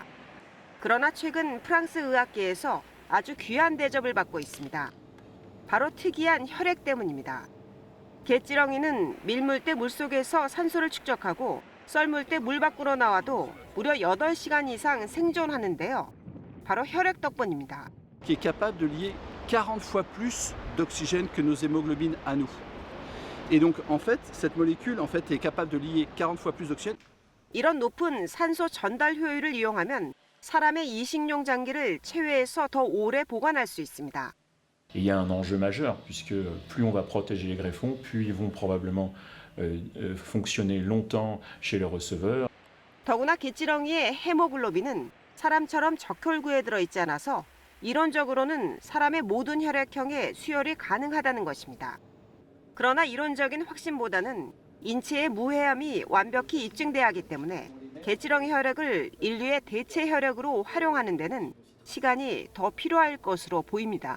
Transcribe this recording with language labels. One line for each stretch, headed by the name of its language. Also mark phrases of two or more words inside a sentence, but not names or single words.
Korean: 그러나 최근 프랑스 의학계에서 아주 귀한 대접을 받고 있습니다. 바로 특이한 혈액 때문입니다. 갯지렁이는 밀물 때 물속에서 산소를 축적하고 썰물 때 물 밖으로 나와도 무려 8시간 이상 생존하는데요. 바로 혈액 덕분입니다.
French: qui est capable de lier 40 fois plus d'oxygène que nos hémoglobines à nous. Et donc en fait, cette molécule est capable de lier 40 fois plus d'oxygène.
Korean: 이런 높은 산소 전달 효율을 이용하면 사람의 이식용 장기를 체외에서 더 오래 보관할 수 있습니다.
French: Et il y a un enjeu majeur, puisque plus on va protéger les greffons, plus ils vont probablement fonctionner longtemps chez le receveur.
Korean: 더구나 갯지렁이의 헤모글로빈은 사람처럼 적혈구에 들어있지 않아서 이론적으로는 사람의 모든 혈액형에 수혈이 가능하다는 것입니다. 그러나 이론적인 확신보다는 인체의 무해함이 완벽히 입증돼야 하기 때문에 갯지렁이 혈액을 인류의 대체 혈액으로 활용하는 데는 시간이 더 필요할 것으로 보입니다.